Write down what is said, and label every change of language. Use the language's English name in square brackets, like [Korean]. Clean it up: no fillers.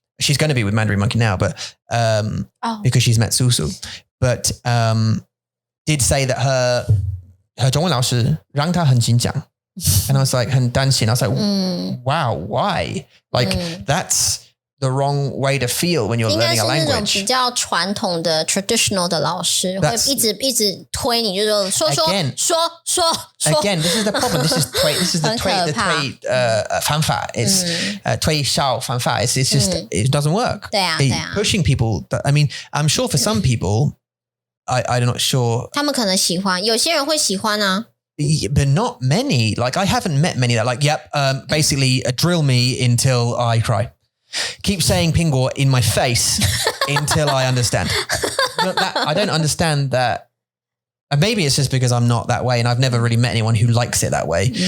[English] She's going to be with Mandarin Monkey now, but because she's met Susu, but did say that her [Chinese] 中文老师让她很紧张. [English] And I was like, [Chinese] 很担心. [English] I was like, wow, why? Like that's the wrong way to feel when you're learning a language. [Chinese] 应该是那种比较传统的 traditional 的老师会一直推你，就是说 [English] Again, this is the problem. This is the 方法 is [Chinese] 推销方法 [English] it's just it doesn't work. [Chinese] 对啊 [English] Pushing people. I mean, I'm sure for some people, I'm not sure. [Chinese] 他们可能喜欢，有些人会喜欢啊。 [English] But not many. Like I haven't met many that like, basically drill me until I cry. Keep saying pingo in my face until I understand. I don't understand that. And maybe it's just because I'm not that way and I've never really met anyone who likes it that way.